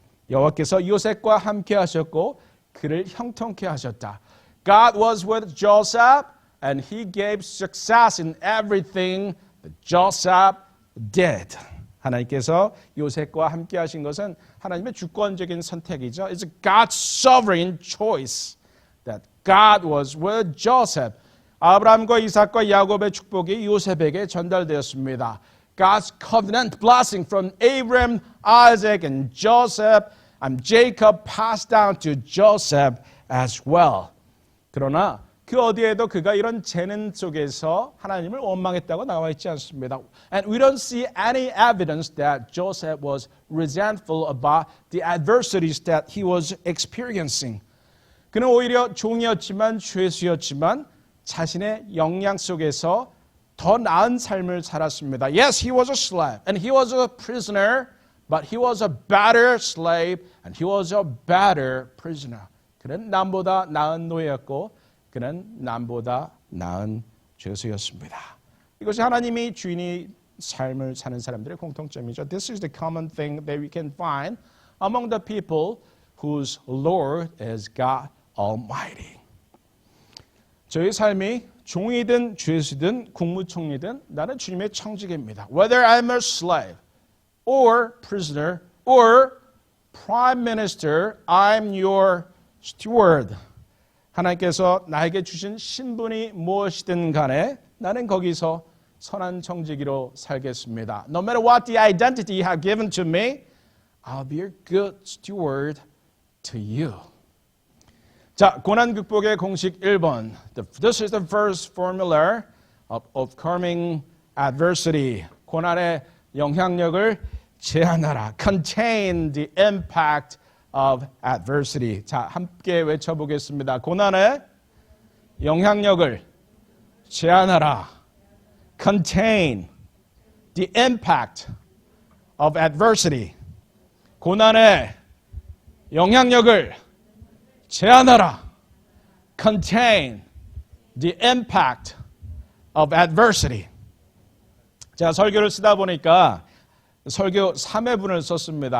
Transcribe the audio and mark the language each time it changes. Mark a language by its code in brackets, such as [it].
[ko] 여호와께서 요셉과 함께 하셨고 그를 형통케 하셨다. [en] God was with Joseph and he gave success in everything that Joseph did. [ko] 하나님께서 요셉과 함께 하신 것은 하나님의 주권적인 선택이죠. [en] It's God's sovereign choice that God was with Joseph. [ko] 아브라함과 이삭과 야곱의 축복이 요셉에게 전달되었습니다. [en] God's covenant blessing from Abraham, Isaac, and Jacob passed down to Joseph as well. [ko] 그러나 그 어디에도 그가 이런 재능 속에서 하나님을 원망했다고 나와 있지 않습니다. [en] And we don't see any evidence that Joseph was resentful about the adversities that he was experiencing. [ko] 그는 오히려 종이었지만 죄수였지만 자신의 역량 속에서 더 나은 삶을 살았습니다. [en] Yes, he was a slave and he was a prisoner, but he was a better slave and he was a better prisoner. [ko] 그는 남보다 나은 노예였고 그는 남보다 나은 죄수였습니다. 이것이 하나님이 주인이 삶을 사는 사람들의 공통점이죠. [en] This is the common thing that we can find among the people whose Lord is God Almighty. [ko] 저희 삶이 종이든 죄수든 국무총리든 나는 주님의 청지기입니다. [en] Whether I'm a slave or prisoner or prime minister, I'm your steward. [ko] 하나님께서 나에게 주신 신분이 무엇이든 간에 나는 거기서 선한 청지기로 살겠습니다. [en] No matter what the identity you have given to me, I'll be a good steward to you. [ko] 자, 고난 극복의 공식 1번. [en] This is the first formula of overcoming adversity. [ko] 고난의 영향력을 제한하라. [en] Contain the impact of adversity. [ko] 자, 함께 외쳐보겠습니다. 고난의 영향력을 제한하라. Contain [en] the impact of adversity. [ko] 고난의 영향력을 제한하라. [en] Contain the impact of adversity. [ko] 제가 설교를 쓰다 보니까 설교 3회분을 썼습니다.